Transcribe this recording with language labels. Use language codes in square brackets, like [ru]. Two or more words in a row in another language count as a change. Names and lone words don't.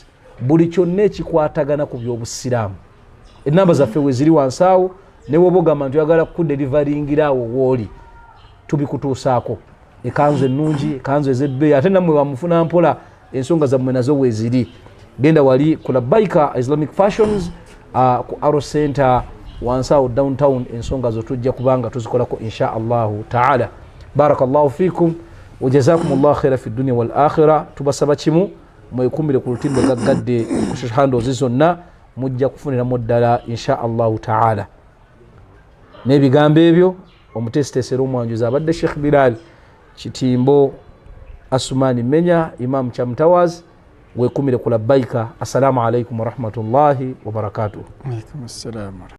[lg] buli kyonna ekikwatagana ku by'obusiraamu enamba zaffe we ziri wansi awo ne bw'oba ogamba nti oyagala kudelivaringira awo wooli tubikutuusaako ekanzu ennungi ekanzu ez'ebbeeyi ate nammwe bamufuna mpola ensonga zammwe nazo we ziri genda wali ku Labbaika Islamic Fashions ku Aro Center wansi awo downtown ensonga zo tujja kubanga tuzikolako [ar] إن شاء الله تعالى. بارك الله فيكم وجزاكم الله خيرا في الدنيا والآخرة. [lg] Tubasaba kimu mwekumbire ku lutimbe gaggadde ku [en] social handles [lg] zonna mujja kufuniramu ddala [ar] إن شاء الله تعالى. [lg] N'ebigambo ebyo omutesitesera omwanjuzi abadde Sheikh Bilal Kitimbo Asumani Menya Imam Cham Towers wekumire ku Labbaika. [ar] السلام عليكم ورحمة الله وبركاته. عليكم السلام.